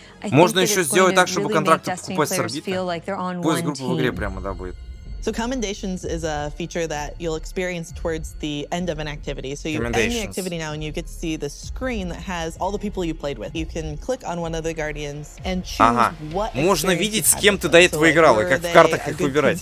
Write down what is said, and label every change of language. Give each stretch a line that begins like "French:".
Russian: Можно еще сделать так, чтобы контракты покупать с орбиты. Поиск группы в игре прямо, да, будет.
English: So commendations is a feature that you'll experience towards the end of an activity. So you end the activity now and you get to see the screen that has all the people you played with. You can click on one of the guardians and choose what
Russian: можно видеть, с кем ты до этого играл, и как в картах их выбирать.